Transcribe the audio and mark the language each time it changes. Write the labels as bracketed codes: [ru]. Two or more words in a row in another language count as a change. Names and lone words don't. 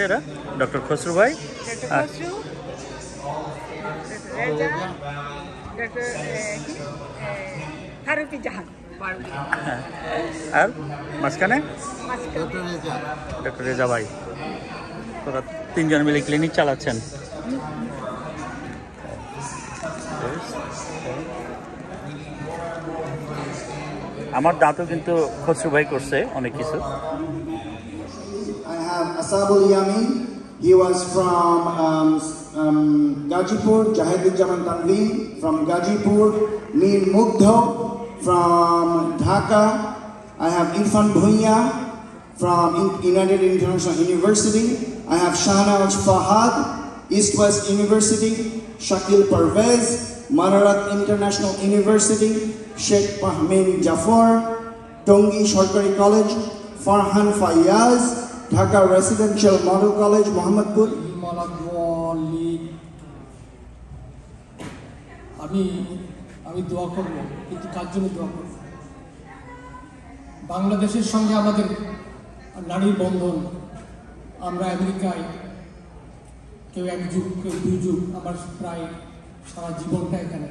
[bn] এরা ডক্টর খসরু ভাই, আর মাঝখানে ডক্টর রেজা ভাই। তোরা তিনজন মিলে ক্লিনিক চালাচ্ছেন। আমার দাঁতও কিন্তু খসরু ভাই করছে অনেক কিছু। [en] I have Asabul Yamin. He was from Gajipur. Jahidul Tanveen from Gajipur. Mir Mugdho from Dhaka. I have Irfan Bhuiya from United International University. I have Shahnaz Fahad, East West University. Shakil Parvez, Manarat International University. Sheikh Pahmin Jafar, Tongi Sharkari College. Farhan Fayaz, Dhaka Residential Model College, Mohammadpur. [bn] আমি দোয়া করব, কিন্তু কার জন্য দোয়া করব? বাংলাদেশের সঙ্গে আমাদের নারীর বন্ধন। আমরা আমেরিকায় কেউ এক যুগ, কেউ দুই যুগ, আমার প্রায় সারা জীবনটা এখানে।